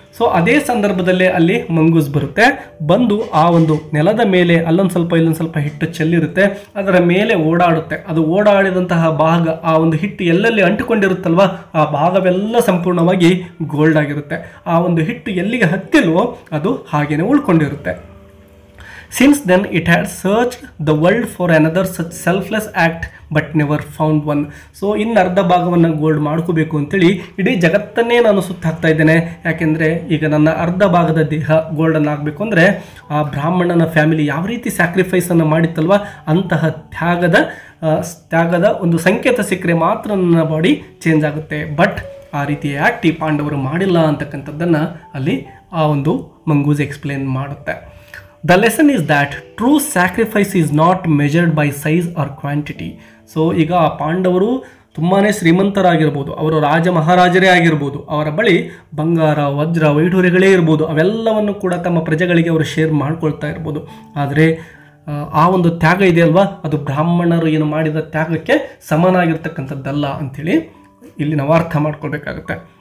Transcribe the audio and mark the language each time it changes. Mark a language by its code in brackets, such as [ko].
[kn] So ಅದೇ ಸಂದರ್ಭದಲ್ಲೇ ಅಲ್ಲಿ ಮಂಗೂಸ್ ಬರುತ್ತೆ. ಬಂದು ಆ ಒಂದು ನೆಲದ ಮೇಲೆ ಅಲ್ಲೊಂದು ಸ್ವಲ್ಪ ಇಲ್ಲೊಂದು ಸ್ವಲ್ಪ ಹಿಟ್ಟು ಚೆಲ್ಲಿರುತ್ತೆ, ಅದರ ಮೇಲೆ ಓಡಾಡುತ್ತೆ. ಅದು ಓಡಾಡಿದಂತಹ ಭಾಗ, ಆ ಒಂದು ಹಿಟ್ಟು ಎಲ್ಲೆಲ್ಲಿ ಅಂಟಿಕೊಂಡಿರುತ್ತಲ್ವ ಆ ಭಾಗವೆಲ್ಲ ಸಂಪೂರ್ಣವಾಗಿ ಗೋಲ್ಡ್ ಆಗಿರುತ್ತೆ. ಆ ಒಂದು ಹಿಟ್ಟು ಎಲ್ಲಿಗೆ ಹತ್ತಿಲ್ವೋ ಅದು ಹಾಗೇನೆ ಉಳ್ಕೊಂಡಿರುತ್ತೆ. [en] Since then it had searched the world for another such selfless act but never found one. [kn] So ಇನ್ನು ಅರ್ಧ ಭಾಗವನ್ನು ಗೋಲ್ಡ್ ಮಾಡ್ಕೋಬೇಕು ಅಂತೇಳಿ ಇಡೀ ಜಗತ್ತನ್ನೇ ನಾನು ಸುತ್ತಾಕ್ತಾ ಇದ್ದೇನೆ. ಯಾಕೆಂದರೆ ಈಗ ನನ್ನ ಅರ್ಧ ಭಾಗದ ದೇಹ ಗೋಲ್ಡನ್ ಆಗಬೇಕು ಅಂದರೆ ಆ ಬ್ರಾಹ್ಮಣನ ಫ್ಯಾಮಿಲಿ ಯಾವ ರೀತಿ ಸ್ಯಾಕ್ರಿಫೈಸನ್ನು ಮಾಡಿತ್ತಲ್ವ ಅಂತಹ ತ್ಯಾಗದ ಒಂದು ಸಂಕೇತ ಸಿಕ್ಕರೆ ಮಾತ್ರ ನನ್ನ ಬಾಡಿ ಚೇಂಜ್ ಆಗುತ್ತೆ. ಬಟ್ ಆ ರೀತಿ ಆ್ಯಕ್ಟ್ ಈ ಪಾಂಡವರು ಮಾಡಿಲ್ಲ ಅಂತಕ್ಕಂಥದ್ದನ್ನು ಅಲ್ಲಿ ಆ ಒಂದು ಮಂಗೂಸ್ ಎಕ್ಸ್ಪ್ಲೇನ್ ಮಾಡುತ್ತೆ. [en] The lesson is that true sacrifice is not measured by size or quantity. [kn] So ಈಗ ಆ ಪಾಂಡವರು ತುಂಬಾ ಶ್ರೀಮಂತರಾಗಿರ್ಬೋದು, ಅವರು ರಾಜ ಮಹಾರಾಜರೇ ಆಗಿರ್ಬೋದು, ಅವರ ಬಳಿ ಬಂಗಾರ, ವಜ್ರ, ವೈಢೂರ್ಯಗಳೇ ಇರ್ಬೋದು, ಅವೆಲ್ಲವನ್ನು ಕೂಡ ತಮ್ಮ ಪ್ರಜೆಗಳಿಗೆ ಅವರು ಶೇರ್ ಮಾಡ್ಕೊಳ್ತಾ ಇರ್ಬೋದು. ಆದರೆ ಆ ಒಂದು ತ್ಯಾಗ ಇದೆಯಲ್ವಾ, ಅದು ಬ್ರಾಹ್ಮಣರು ಏನು ಮಾಡಿದ ತ್ಯಾಗಕ್ಕೆ ಸಮನಾಗಿರ್ತಕ್ಕಂಥದ್ದಲ್ಲ ಅಂಥೇಳಿ ಇಲ್ಲಿ ನಾವು ಅರ್ಥ ಮಾಡ್ಕೊಳ್ಬೇಕಾಗುತ್ತೆ.